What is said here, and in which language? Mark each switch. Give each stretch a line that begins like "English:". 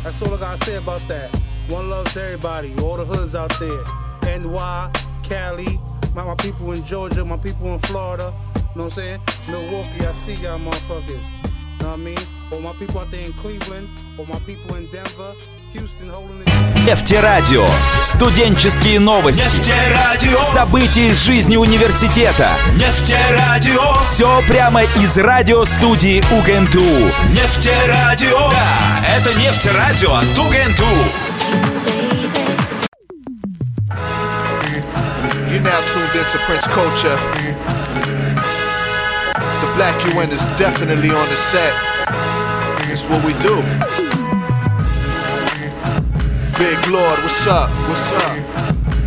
English: That's all I gotta say about that. One love to everybody, all the hoods out there. NY, Cali, my people in Georgia, my people in Florida, you know what I'm saying? Milwaukee, I see y'all motherfuckers, know what I mean? All my people out there in Cleveland, all my people in Denver, Houston, holding it down.
Russian: Нефтерадио. Студенческие новости. Нефтерадио. События из жизни университета. Нефтерадио. Все прямо из радиостудии УГНТУ. Нефтерадио. Да, это нефтерадио от УГНТУ.
English: You now tuned into Prince Culture. The Black UN is definitely on the set. It's what we do. Big Lord, what's up? What's up?